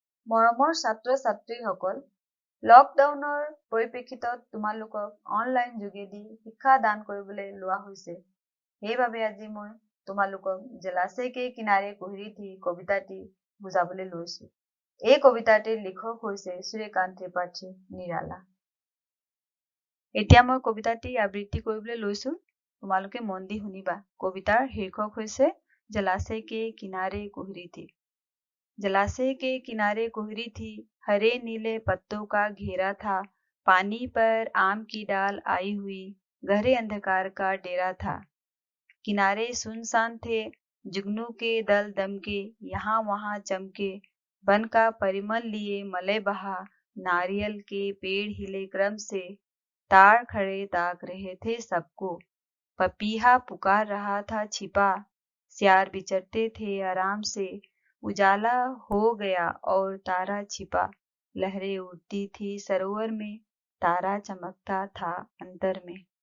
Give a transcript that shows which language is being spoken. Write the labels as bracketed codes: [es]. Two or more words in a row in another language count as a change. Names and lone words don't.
[as] মৰমৰ ছাত্ৰ-ছাত্ৰীসকল, লকডাউনৰ পৰিপ্ৰেক্ষিতত তোমালোকক অনলাইন যোগেদি শিক্ষা দান কৰিবলৈ লোৱা হৈছে। সেইবাবে আজি মই তোমালোকক জলাশয় के किनारे कोहरी थी কবিতাটি বুজাবলৈ লৈছো। এই কবিতাটিৰ লিখক হৈছে সূৰ্যকান্ত ত্ৰিপাঠী নিৰালা। এতিয়া মই কবিতাটি আবৃত্তি কৰিবলৈ লৈছো, তোমালোকে মন দি শুনিবা। কবিতাৰ শীৰ্ষক হৈছে जलाशय के किनारे कोहरी थी। [hi] जलाशय के किनारे कोहरी थी, हरे नीले पत्तों का घेरा था, पानी पर आम की डाल आई हुई, गहरे अंधकार का डेरा था। किनारे सुनसान थे, जुगनू के दल दमके, यहाँ वहाँ चमके, वन का परिमल लिए मलय बहा, नारियल के पेड़ हिले क्रम से, तार खड़े ताक रहे थे सबको, पपीहा पुकार रहा था छिपा, सियार बिचरते थे आराम से, उजाला हो गया और तारा छिपा, लहरें उड़ती थी सरोवर में, तारा चमकता था अंतर में।